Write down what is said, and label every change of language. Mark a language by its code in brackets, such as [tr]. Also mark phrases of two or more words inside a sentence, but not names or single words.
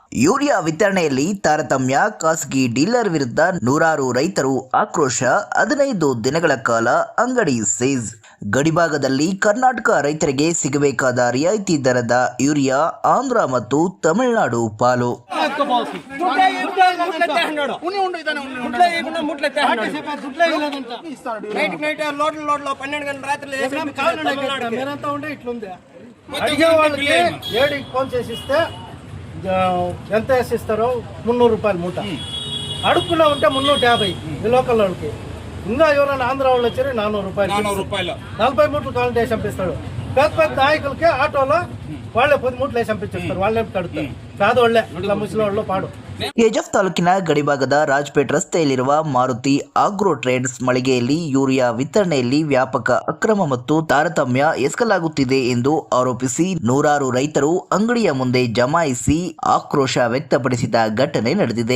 [kn] ಯೂರಿಯಾ ವಿತರಣೆಯಲ್ಲಿ ತಾರತಮ್ಯ, ಖಾಸಗಿ ಡೀಲರ್ ವಿರುದ್ಧ ನೂರಾರು ರೈತರು ಆಕ್ರೋಶ, 15 ದಿನಗಳ ಕಾಲ ಅಂಗಡಿ ಸೀಜ್. ಗಡಿಭಾಗದಲ್ಲಿ ಕರ್ನಾಟಕ ರೈತರಿಗೆ ಸಿಗಬೇಕಾದ ರಿಯಾಯಿತಿ ದರದ ಯೂರಿಯಾ ಆಂಧ್ರ ಮತ್ತು ತಮಿಳುನಾಡು ಪಾಲು. [te] ఎంత వేసిస్తారో 300 రూపాయలు మూట, అడుక్కున్నా ఉంటే 350 ఈ లోకల్ వాళ్ళకి. ఇంకా ఎవరైనా ఆంధ్ర వాళ్ళు వచ్చారు 400 రూపాయలు 40 మూటలు కావాలంటే వేసి పంపిస్తాడు. పెద్ద పెద్ద నాయకులకి ఆటోలో వాళ్ళే 10 మూటలు వేసి పంపించేస్తారు. వాళ్ళే కడుతారు, పేదవాళ్లే, ఇలా ముసలి వాళ్ళు పాడు. [kn] ಕೆಜಿಎಫ್ ತಾಲೂಕಿನ ಗಡಿಭಾಗದ ರಾಜ್ಪೇಟ್ ರಸ್ತೆಯಲ್ಲಿರುವ ಮಾರುತಿ ಆಗ್ರೋ ಟ್ರೇಡ್ಸ್ ಮಳಿಗೆಯಲ್ಲಿ ಯೂರಿಯಾ ವಿತರಣೆಯಲ್ಲಿ ವ್ಯಾಪಕ ಅಕ್ರಮ ಮತ್ತು ತಾರತಮ್ಯ ಎಸಗಲಾಗುತ್ತಿದೆ ಎಂದು ಆರೋಪಿಸಿ ನೂರಾರು ರೈತರು ಅಂಗಡಿಯ ಮುಂದೆ ಜಮಾಯಿಸಿ ಆಕ್ರೋಶ ವ್ಯಕ್ತಪಡಿಸಿದ ಘಟನೆ ನಡೆದಿದೆ.